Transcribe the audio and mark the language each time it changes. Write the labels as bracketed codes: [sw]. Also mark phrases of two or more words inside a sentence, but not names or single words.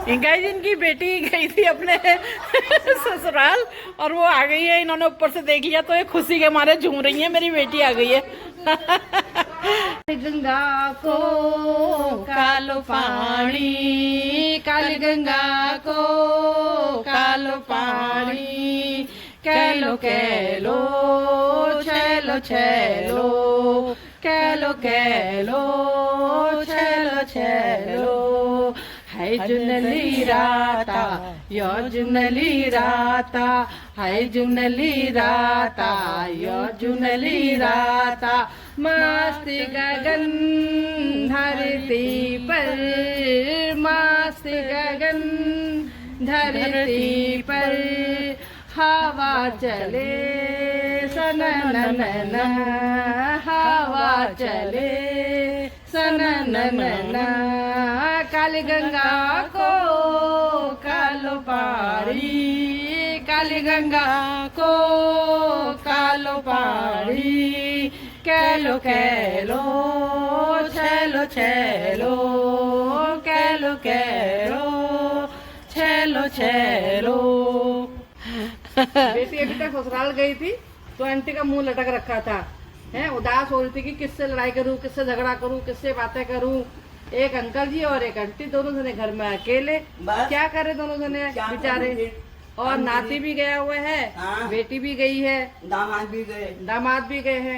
[hi] गाइस इनकी बेटी गई थी अपने ससुराल और वो आ गई है। इन्होंने ऊपर से देख लिया तो ये खुशी के मारे झूम रही है, मेरी बेटी आ गई है। [kfy] गंगा को कालो पानी, काली गंगा को कालो पानी, कैलो कैलो छैलो छैलो, कैलो कैलो छैलो छैलो, है जुनली राता यो जुनली राता, है जुनली राता यो जुनली राता, [hi] मस्त गगन धरती पर, मस्त गगन धरती पर, हवा चले सनननन, हवा चले सनननन, [kfy] काली गंगा को कालो पारी, काली गंगा को कालो पारी, कैलो कैलो छैलो छैलो, कैलो कैलो छैलो छैलो। [hi] बेटी अभी तक ससुराल गई थी तो आंटी का मुंह लटक रखा था, है उदास हो रही थी कि किससे लड़ाई करूं, किससे झगड़ा करूं, किससे बातें करूं। एक अंकल जी और एक आंटी, दोनों जने घर में अकेले, क्या करे दोनों जने बेचारे। और नाती भी गया हुआ है, बेटी भी गई है, दामाद भी गए हैं।